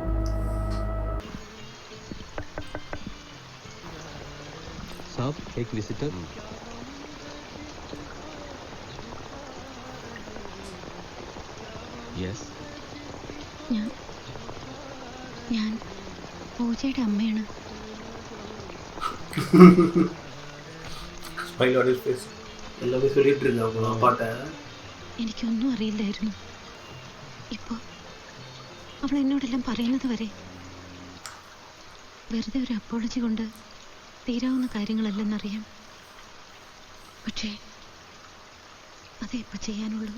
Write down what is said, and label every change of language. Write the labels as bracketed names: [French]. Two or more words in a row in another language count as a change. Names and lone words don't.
[Hindi] साहब एक विजिटर. [Malayalam] യെസ്. ഞാൻ പൂജയുടെ അമ്മയാണ്. [English] smile on his face. [Tamil] எல்லாமே சொல்லிட்டு இருக்காங்க அப்பாட்ட. [Malayalam] എനിക്കൊന്നും അറിയില്ലായിരുന്നു. ഇപ്പോൾ അവൾ എന്നോടെല്ലാം പറയുന്നത് വരെ വെറുതെ ഒരു അപ്പോളജി കൊണ്ട് തീരാവുന്ന കാര്യങ്ങളല്ലെന്നറിയാം. പക്ഷേ അതേ ഇപ്പം ചെയ്യാനുള്ളൂ.